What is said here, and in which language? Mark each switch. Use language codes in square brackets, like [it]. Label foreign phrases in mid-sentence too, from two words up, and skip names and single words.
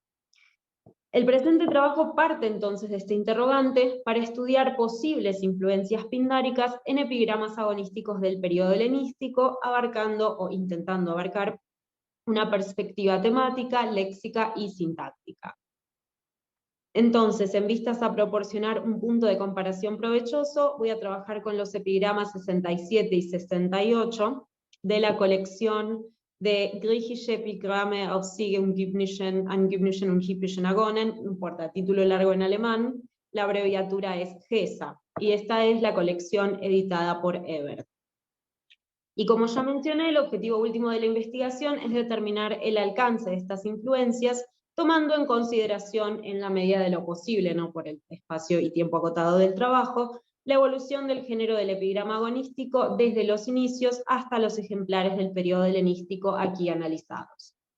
[es] El presente trabajo parte entonces de este interrogante para estudiar posibles influencias pindáricas en epigramas agonísticos del periodo helenístico, abarcando o intentando abarcar una perspectiva temática, léxica y sintáctica. Entonces, en vistas a proporcionar un punto de comparación provechoso, voy a trabajar con los epigramas 67 y 68 de la colección de Griechische Epigramme auf siegeumgebnischen, angebnischen und hippischen Agonen, no importa, título largo en alemán, la abreviatura es GESA, y esta es la colección editada por Ebert. Y como ya mencioné, el objetivo último de la investigación es determinar el alcance de estas influencias, tomando en consideración, en la medida de lo posible, no por el espacio y tiempo acotado del trabajo, la evolución del género del epigrama agonístico desde los inicios hasta los ejemplares del periodo helenístico aquí analizados.